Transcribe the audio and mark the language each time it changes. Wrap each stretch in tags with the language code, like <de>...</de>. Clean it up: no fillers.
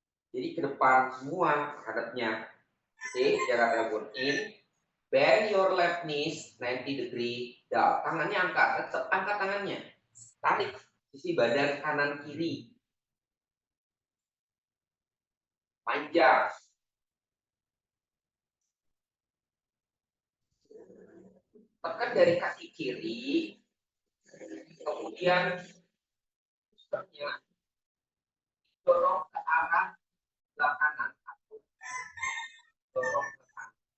<id>Jadi ke depan semua hadapnya. Oke, jaga tailbone in.</id> <en>Bend your left knees 90 degree down.</en> <id>Tangannya angkat, tetap angkat tangannya. Tarik sisi badan kanan kiri. Panjang. Tekan dari kaki kiri. Kemudian dorong ke arah sebelah kanan. Dorong ke kanan.</id>